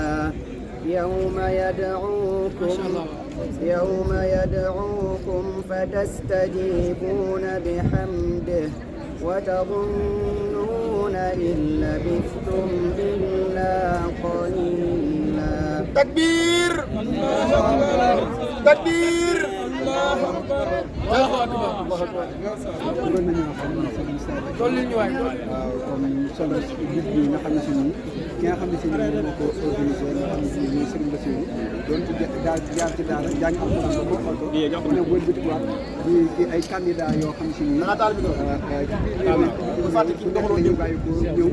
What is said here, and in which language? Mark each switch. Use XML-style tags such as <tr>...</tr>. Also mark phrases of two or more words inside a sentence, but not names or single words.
<ar>يوم يدعوكم فتستجيبون بحمده وتظنون إن لبثتم إلا قليلا. تكبير. الله أكبر. تكبير. الله أكبر. الله أكبر. الله أكبر.</ar> <wo>dolli ñu waay</wo> <fr>comme solo</fr> <wo>gis bi nga xam ne si nii ki nga xam ne si nii moo ko organisé nga xam ne si nii Serigne Bassirou doon ci jaar ci daara jàng alxuraan ba moo xool ko mu ne wëlbatikuwaat di ay candidat yoo xam si nii ci biir réew mi bu doxaloo ñu bàyyi ko ñëw</wo>